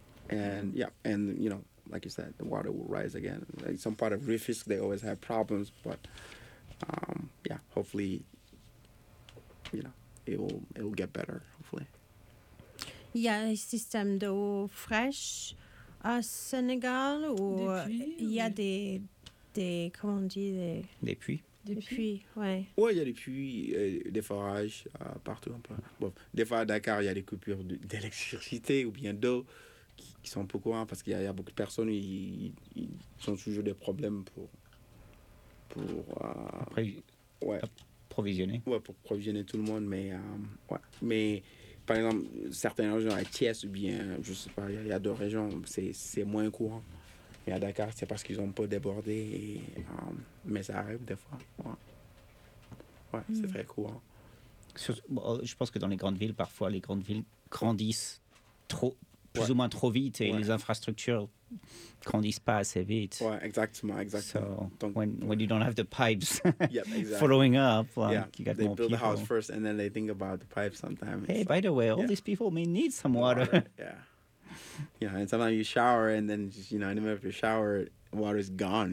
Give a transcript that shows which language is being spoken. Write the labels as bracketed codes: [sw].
[en] And you know, like you said, the water will rise again. Like some part of reefs, they always have problems, but hopefully, you know, it will get better. Hopefully. [fr] Il y a un système d'eau fraîche à Sénégal ou il y a des puits. Ouais, il y a des puits, des forages partout un peu. Bon, des fois à Dakar, il y a des coupures d'électricité ou bien d'eau qui sont un peu courantes parce qu'il y a beaucoup de personnes, ils ont toujours des problèmes pour provisionner tout le monde, mais par exemple, certaines régions, à Thiès ou bien, je sais pas, il y a deux régions, c'est moins courant. Mais à Dakar, c'est parce qu'ils ont pas débordé. Mais ça arrive des fois. C'est très courant. Je pense que dans les grandes villes, parfois, les grandes villes grandissent plus ou moins trop vite et les infrastructures grandissent pas assez vite. Ouais, exactement. [en] So, when you don't have the pipes following up, you got more They build a house first and then they think about the pipes sometimes. Hey, so, by the way, all these people may need some water. Yeah. Yeah, and sometimes you shower and then, just, you know, in the middle of your shower, water is gone.